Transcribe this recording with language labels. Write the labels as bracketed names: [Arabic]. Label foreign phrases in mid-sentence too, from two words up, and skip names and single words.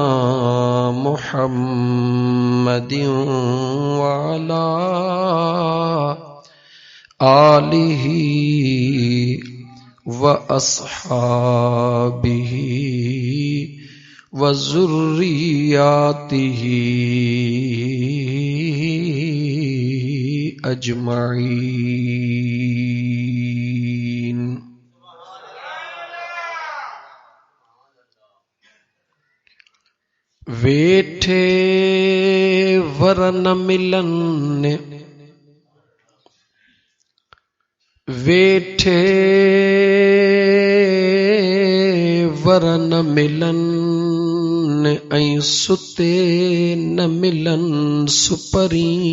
[Arabic] محمد و على آله و أصحابه و ذرياته أجمعين. [Sindhi] वेठे वरन मिलन वेठे वरन मिलन ऐं सुते न मिलन सुपरी